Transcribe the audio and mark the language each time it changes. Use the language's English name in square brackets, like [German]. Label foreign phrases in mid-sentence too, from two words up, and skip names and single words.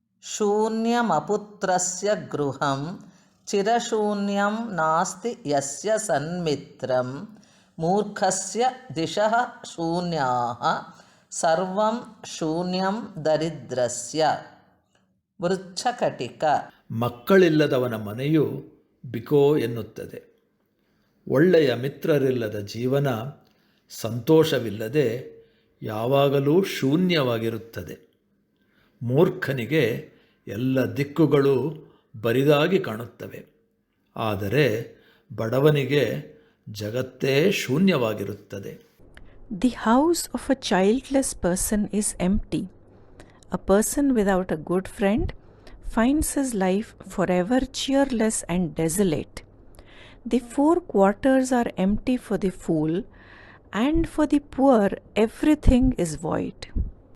[Sanskrit] ಶೂನ್ಯಮಪುತ್ರಸ್ಯ ಗೃಹಂ ಚಿರಶೂನ್ಯಂ ನಾಸ್ತಿ ಯಸ್ಯ ಸನ್ಮಿತ್ರಂ ಮೂರ್ಖಸ್ಯ ದಿಶಃ ಶೂನ್ಯಾಃ ಸರ್ವಂ ಶೂನ್ಯಂ ದರಿದ್ರಸ್ಯ. ವೃಚ್ಛಕಟಿಕ. [Kannada] ಮಕ್ಕಳಿಲ್ಲದವನ ಮನೆಯು ಬಿಕೋ ಎನ್ನುತ್ತದೆ. ಒಳ್ಳೆಯ ಮಿತ್ರರಿಲ್ಲದ ಜೀವನ ಸಂತೋಷವಿಲ್ಲದೆ ಯಾವಾಗಲೂ ಶೂನ್ಯವಾಗಿರುತ್ತದೆ. ಮೂರ್ಖನಿಗೆ ಎಲ್ಲ ದಿಕ್ಕುಗಳು ಬರಿದಾಗಿ ಕಾಣುತ್ತವೆ, ಆದರೆ ಬಡವನಿಗೆ ಜಗತ್ತೇ ಶೂನ್ಯವಾಗಿರುತ್ತದೆ. [English] The house of a childless person is empty. A person without a good friend finds his life forever cheerless and desolate. The four quarters are empty for the fool, and for the poor everything is void.